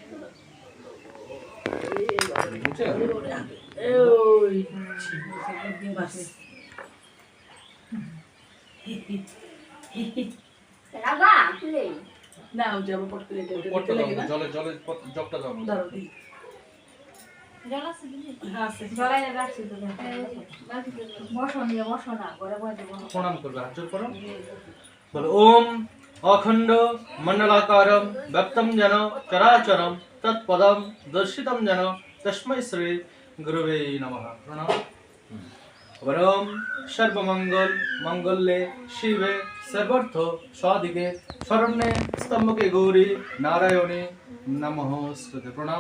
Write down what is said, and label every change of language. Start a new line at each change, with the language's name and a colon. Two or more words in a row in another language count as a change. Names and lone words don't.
Bangla: না যাবো পট করে পটটা দাও, জলে জলে জগটা দাও। দাও দি জল আছে দিদি হ্যাঁ আছে জলাই রাখছি তো বসো নিয়ে বসো না ঘরে বসে বসো প্রণাম করবে, হাত জোড় করো।
Sanskrit: বলো ওম अखंड मंडलाकारं व्याप्तं येन चराचरं तत्पदं दर्शितं येन तस्मै श्री गुरवे नमः। प्रणाम। वरम सर्वमंगल मंगल्ये शिवे सर्वार्थ साधिके शरण्ये स्तम्भके गौरी नारायणे नमोस्तुते प्रणाम।